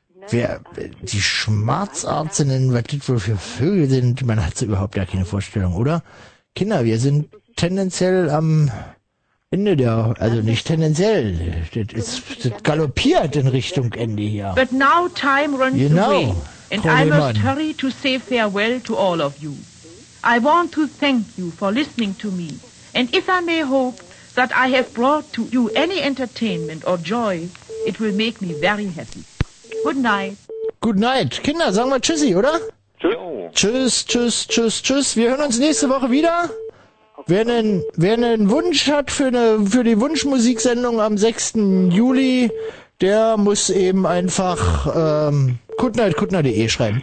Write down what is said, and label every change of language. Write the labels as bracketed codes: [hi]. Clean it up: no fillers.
[de] Wer, die Schmerzarzt nennen, was das wohl für Vögel sind, man hat so überhaupt gar keine Vorstellung, oder? Kinder, wir sind tendenziell am Ende der, also nicht tendenziell, das galoppiert in Richtung Ende hier. [en] But now time runs away. And I must hurry to say farewell to all of you. I want to thank you for listening to me. And if I may hope that I have brought to you any entertainment or joy, it will make me very happy. Good night. Good night. [de] Kinder, sagen wir Tschüssi, oder? Tschüss. Tschüss, tschüss, tschüss, tschüss. Wir hören uns nächste Woche wieder. Wer einen Wunsch hat für die Wunschmusiksendung am 6. Juli, der muss eben einfach goodnight.de schreiben.